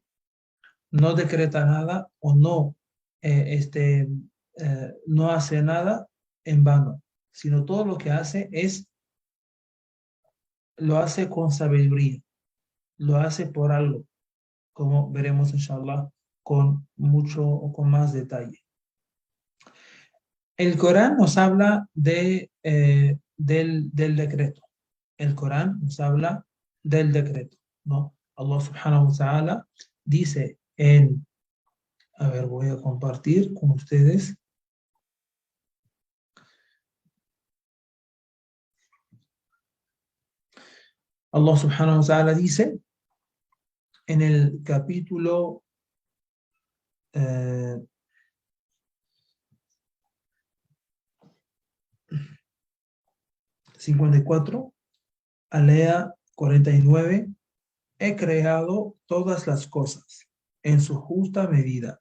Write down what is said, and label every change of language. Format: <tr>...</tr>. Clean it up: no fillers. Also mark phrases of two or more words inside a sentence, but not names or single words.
<es>No decreta nada o no hace nada en vano, sino todo lo que hace lo hace con sabiduría, lo hace por algo, como veremos inshallah con mucho o con más detalle. El Corán nos habla del decreto. El Corán nos habla del decreto, ¿no?</es> <ar>الله سبحانه وتعالى</ar> <es>dice a ver, voy a compartir con ustedes.</es> <ar>الله سبحانه وتعالى</ar> <es>dice en el capítulo 54, alea 49, he creado todas las cosas en su justa medida.</es>